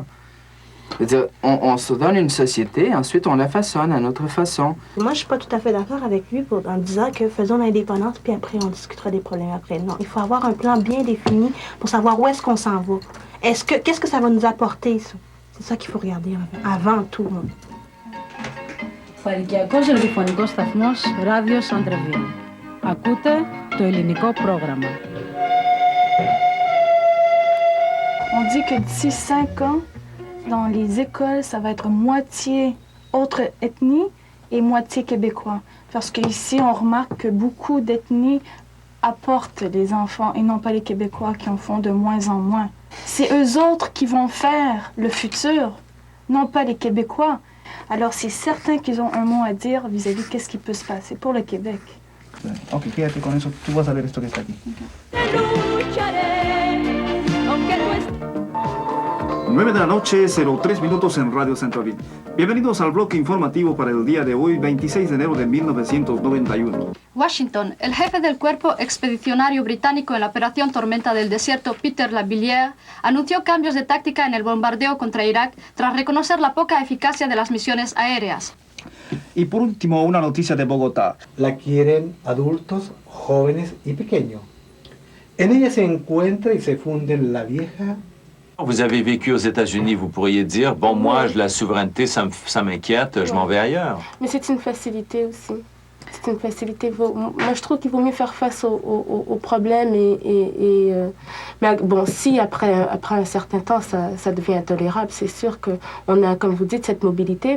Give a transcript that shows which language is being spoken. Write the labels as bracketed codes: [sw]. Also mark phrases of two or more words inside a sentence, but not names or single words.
[fr] C'est-à-dire, on se donne une société, ensuite on la façonne à notre façon. Moi, je suis pas tout à fait d'accord avec lui en disant que faisons l'indépendance, puis après on discutera des problèmes après. Non, il faut avoir un plan bien défini pour savoir où est-ce qu'on s'en va. Qu'est-ce que ça va nous apporter, ça? C'est ça qu'il faut regarder avant tout. [el] Φαλικιακός ραδιοφωνικός σταθμός Radio Centre-Ville. Ακούτε το ελληνικό πρόγραμμα. [fr] On dit que d'ici 5 ans, dans les écoles, ça va être moitié autre ethnie et moitié québécois. Parce qu'ici, on remarque que beaucoup d'ethnies apportent les enfants et non pas les Québécois qui en font de moins en moins. C'est eux autres qui vont faire le futur, non pas les Québécois. Alors c'est certain qu'ils ont un mot à dire vis-à-vis de qu'est-ce qui peut se passer pour le Québec. [es] Ok, quédate con eso, tú vas a ver esto que está aquí. 9 de la noche, 03 minutos en Radio Centre-Ville. Bienvenidos al bloque informativo para el día de hoy, 26 de enero de 1991. Washington, el jefe del cuerpo expedicionario británico en la operación Tormenta del Desierto, Peter Lavillière, anunció cambios de táctica en el bombardeo contra Irak tras reconocer la poca eficacia de las misiones aéreas. Y por último, una noticia de Bogotá. La quieren adultos, jóvenes y pequeños. En ella se encuentra y se funde la vieja. [fr] Vous avez vécu aux États-Unis, vous pourriez dire, bon, moi, la souveraineté, ça m'inquiète, je m'en vais ailleurs. Mais c'est une facilité aussi. C'est une facilité. Moi, je trouve qu'il vaut mieux faire face aux problèmes mais bon, si après un certain temps, ça devient intolérable, c'est sûr qu'on a, comme vous dites, cette mobilité.